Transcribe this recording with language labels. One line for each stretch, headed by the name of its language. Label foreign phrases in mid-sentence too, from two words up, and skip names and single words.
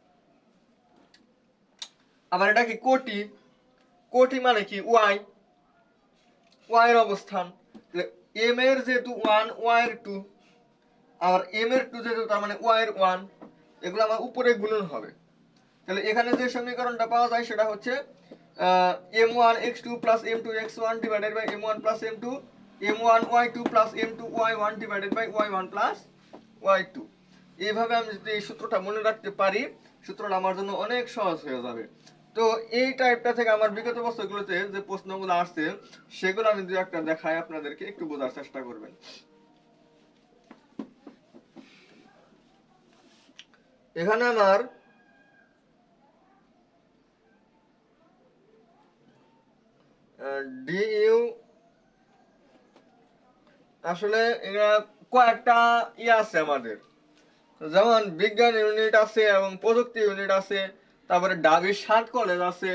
Bangla: আবার এটা কি কোটি, কোটি মানে কি y, y এর অবস্থান, তাহলে m এর যেহেতু 1, y এর 2, আবার m এর 2 যেহেতু, তার মানে y এর 1, এগুলো আমার উপরে গুণন হবে। তাহলে এখানে যে সমীকরণটা পাওয়া যায় সেটা হচ্ছে
English: m1 x2 plus m2 x1 divided by m1 plus m2 m1 y2 plus m2 y1 divided by y1 plus y2।
Bangla: এইভাবে আমি যদি এই সূত্রটা মনে রাখতে পারি, সূত্রটা আমার জন্য অনেক সহজ হয়ে যাবে। তো এই টাইপটা থেকে আমার বিগত বছরগুলোতে যে প্রশ্নগুলো আসছে সেগুলো আমি দু একটা দেখাই আপনাদেরকে, একটু বোঝার চেষ্টা করবেন। এখানে আমার ডিইউ আসলে এরা কয়েকটা আছে আমাদের, যেমন বিজ্ঞান ইউনিট আছে এবং প্রযুক্তি ইউনিট আছে, তারপরে ডাবির 7 কলেজ আছে।